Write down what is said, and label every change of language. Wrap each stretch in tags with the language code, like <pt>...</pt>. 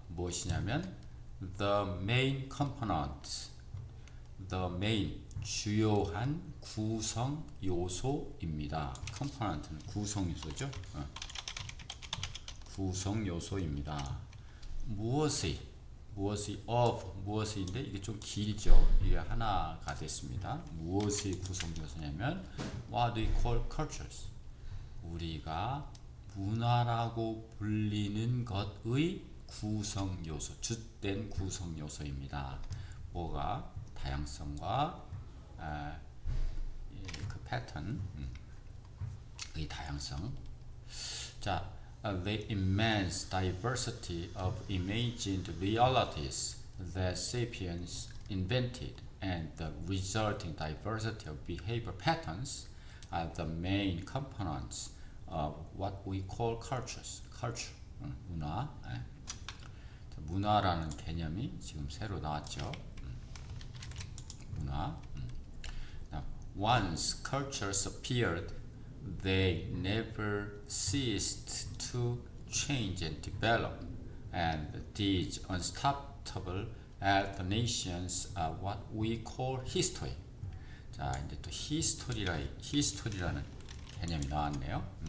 <en>무엇이냐면 the main components, the main</en> <ko>주요한 구성 요소입니다. 컴포넌트는 구성 요소죠. 구성 요소입니다. 무엇의 무엇의인데 이게 좀 길죠. 이게 하나가 됐습니다. 무엇의 구성 요소냐면</ko> <en>what we call cultures.</en> <ko>우리가 문화라고 불리는 것의 구성 요소, 주된 구성 요소입니다. 뭐가 다양성과 그 패턴, 의 다양성.</ko> <en>자, the immense diversity of imagined realities that sapiens invented and the resulting diversity of behavior patterns are the main components of what we call cultures.</en> <ko>culture, 문화. 문화라는 개념이 지금 새로 나왔죠. 문화.</ko> <en>Now, once cultures appeared, they never ceased to change and develop, and these unstoppable alternations are what we call history.</en> <ko>자, 이제 또 history라는 개념이 나왔네요.</ko>